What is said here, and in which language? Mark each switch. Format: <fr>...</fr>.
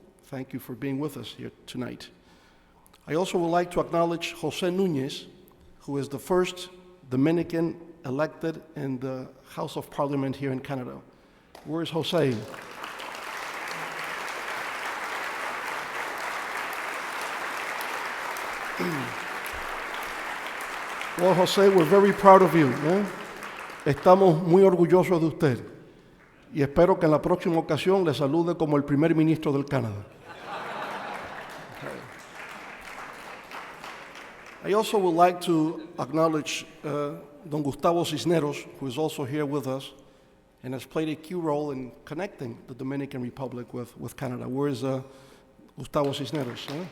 <en>Thank you for being with us here tonight. I also would like to acknowledge Jose Núñez, who is the first Dominican elected in the House of Parliament here in Canada. Where is Jose? Well, Jose, we're very proud of you.</en> <es>Estamos muy orgullosos de usted y espero que en la próxima ocasión le salude como el primer ministro del Canadá.</es> <en>I also would like to acknowledge Don Gustavo Cisneros, who is also here with us and has played a key role in connecting the Dominican Republic with Canada. Where is Gustavo Cisneros?</en>